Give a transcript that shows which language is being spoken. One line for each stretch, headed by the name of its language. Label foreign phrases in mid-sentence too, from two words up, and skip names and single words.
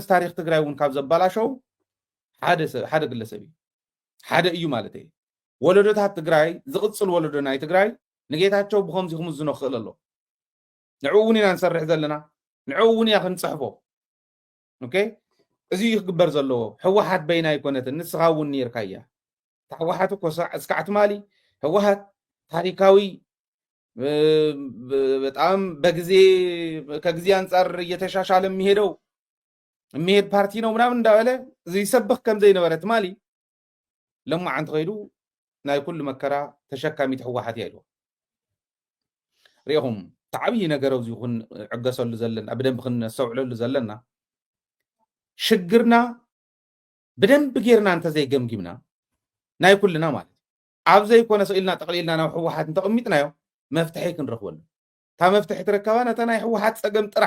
Tigrinya: ታሪክ ትግራይ እውን ካብ ዘባላሸው ሓደ ግለሰብ እዩ ሓደ እዩ ማለት እዩ ወለዶታት ትግራይ ዝቕፅል ወለዶ ናይ ትግራይ ንጌታቸው ብከምዚ ክምዝኖ ክኽእል ኣሎ ንዕኡ እውን ኢና ንሰርሕ ዘለና ንዕኡ እውን እያ ክንፅሕፎ ኦኬ እዚ ክግበር ዘለዎ ሕወሓት በይና ኣይኮነትን ንስኻ እውን ነርካ እያ ሕወሓት እኮ እስካዕ ትማሊ ሕወሓት ታሪካዊ
Amharic: በጣም ከጊዜ አንጻር እየተሻሻለ የሚሄድ ፓርቲ ነው ምናምን
Tigrinya: እንዳበለ ይሰብኽ ከም ዘይነበረ ትማሊ ለማ ዓንቲ ኸይዱ ናይ ኩሉ መከራ ተሸካሚት ሕወሓት እያ ኢልዎ ሪኢኹም ተዓብዪ ነገር ኣብዚ ክንዕገሰሉ ዘለና ብደንቢ ክነስተውዕለሉ ዘለና ሽግርና ብደንብ ጌርና እንተዘይገምጊምና ናይ ኩልና ማለት ኣብ ዘይኮነ ሰኢልና ጠቕሊልና ናብ ሕወሓት እንተቐሚጥናዮ መፍትሒ ክንረኽበሉ እታ መፍትሒ ትረከባ ነታ ናይ ሕወሓት ፀገም ጥራሕ